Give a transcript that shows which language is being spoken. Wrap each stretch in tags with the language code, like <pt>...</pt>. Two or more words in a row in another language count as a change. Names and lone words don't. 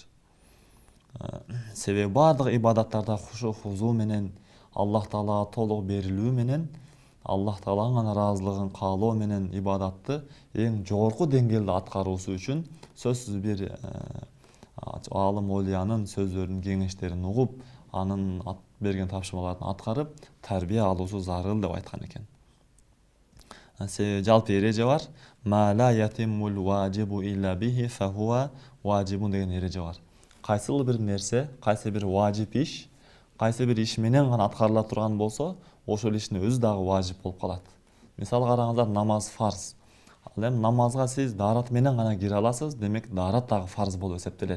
<ky>Себеби бардык ибадаттарда</ky> <ar>خشوع خضوع</ar> <ky>менен, Аллах Таалага толук берилүү менен, Аллах Тааланын ыраазылыгын каалоо менен ибадатты эң жогорку деңгээлде аткаруусу үчүн сөзсүз бир аалым олиянын сөздөрүн, кеңештерин угуп, анын берген тапшырмаларын аткарып, тарбия алуусу зарыл деп айткан экен. Жалпы эреже бар.</ky> <ar>ما لا يتم الواجب إلا به فهو واجب</ar> <ky>деген эреже бар. Кайсы бир нерсе, кайсы бир важип иш, кайсы бир иш менен гана аткарыла турган болсо, ошол иштин өзү дагы важип болуп калат. Мисалы караңыздар, намаз фарз. Ал эми намазга сиз даарат менен гана кире аласыз, демек даарат дагы фарз болуп эсептелет.</ky>